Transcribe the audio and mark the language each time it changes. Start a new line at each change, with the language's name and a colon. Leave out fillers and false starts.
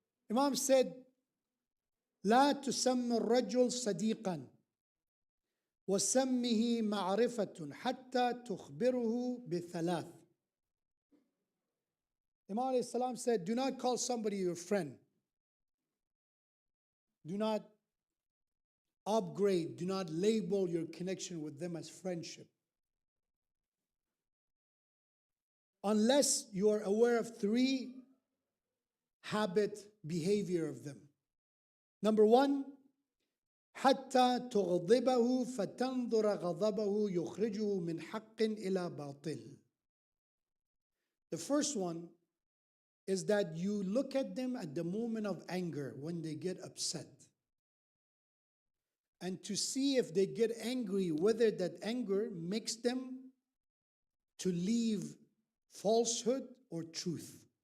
English: Imam said,
Arabic: لا تسمى الرجل صديقا وسمه معرفة حتى تخبره بثلاث.
English: Imam alayhi salam said, do not call somebody your friend. Do not upgrade, do not label your connection with them as friendship. Unless you are aware of three habit, behavior of them. Number one,
Arabic: حتى تغضبه فتنظر غضبه يخرجه من حق إلى باطل.
English: The first one is that you look at them at the moment of anger when they get upset. And to see if they get angry, whether that anger makes them to leave falsehood or truth.